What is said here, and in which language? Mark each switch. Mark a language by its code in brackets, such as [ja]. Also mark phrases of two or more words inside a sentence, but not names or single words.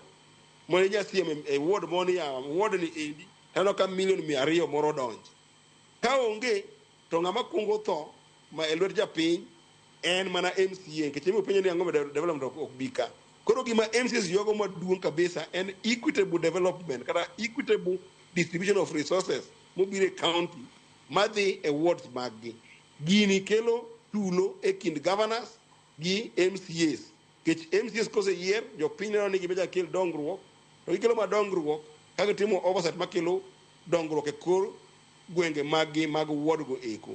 [luo] Mone nyasiem e ward moni ya ward ni endi tano ka million 200 moro donjo. Ka onge to ng'ama kungo tho ma e lwet japiny en mana MCA, nikech imo penjo ni ang'o development ok bika. Koro gima MCAs yogo maduong' kabisa en [en] equitable development [luo] kata [en] equitable distribution of resources [luo] mobire county madhi e wards maggi. Gini kelo tulo e kind governors gi MCAs. Kech MCAs kose yier jopiny neno ni gimeja kel dongruok, to gikelo madongruok ka gitimo oversight makelo dongruok e kor gwenge maggi mag ward go eko.